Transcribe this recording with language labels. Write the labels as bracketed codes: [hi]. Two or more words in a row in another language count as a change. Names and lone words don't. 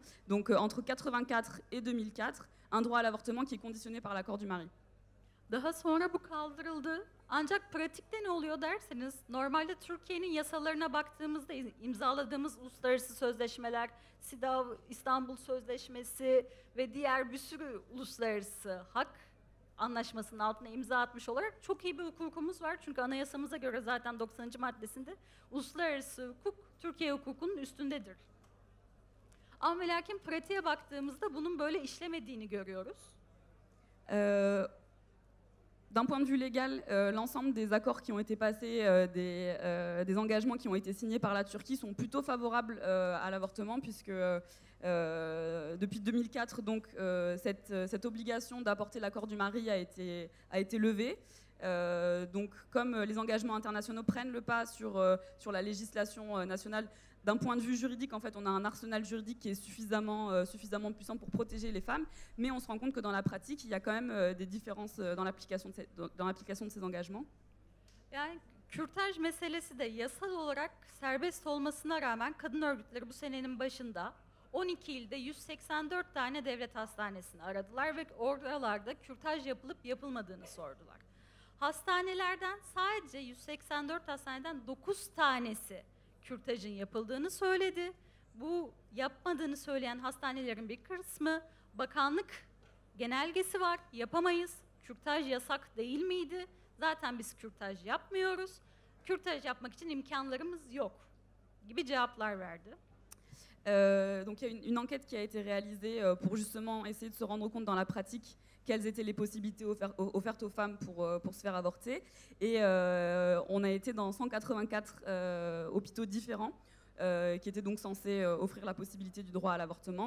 [fr] Donc entre 84 et 2004, un droit à l'avortement qui est conditionné par l'accord du mari. [tr] Daha sonra bu kaldırıldı. Ancak pratikte ne oluyor derseniz, normalde Türkiye'nin yasalarına baktığımızda imzaladığımız uluslararası sözleşmeler, SİDAV, İstanbul Sözleşmesi ve diğer bir sürü uluslararası hak anlaşmasının altına imza atmış olarak çok iyi bir hukukumuz var. Çünkü anayasamıza göre zaten 90. maddesinde uluslararası hukuk Türkiye hukukunun üstündedir. Ama ve lakin pratiğe baktığımızda bunun böyle işlemediğini görüyoruz. [fr] D'un point de vue légal, l'ensemble des accords qui ont été passés, des engagements qui ont été signés par la Turquie sont plutôt favorables à l'avortement, puisque depuis 2004, donc, cette obligation d'apporter l'accord du mari a été levée. Donc, comme les engagements internationaux prennent le pas sur la législation nationale, d'un point de vue juridique, en fait, on a un arsenal juridique qui est suffisamment puissant pour protéger les femmes, mais on se rend compte que dans la pratique, il y a quand même des différences dans l'application de ces engagements. [tr] Yani kürtaj meselesi de yasal olarak serbest olmasına rağmen kadın örgütleri bu senenin başında 12 ilde 184 tane devlet hastanesini aradılar ve oralarda kürtaj yapılıp yapılmadığını sordular. Hastanelerden sadece 184 hastaneden 9 tanesi kürtajın yapıldığını söyledi. Bu yapmadığını söyleyen hastanelerin bir kısmı bakanlık genelgesi var, yapamayız, kürtaj yasak değil miydi? Zaten biz kürtaj yapmıyoruz, kürtaj yapmak için imkanlarımız yok gibi cevaplar verdi. [fr] Donc il y a une enquête qui a été réalisée pour justement essayer de se rendre compte dans la pratique quelles étaient les possibilités offertes aux femmes pour se faire avorter. Et on a été dans 184 hôpitaux différents qui étaient donc censés offrir la possibilité du droit à l'avortement.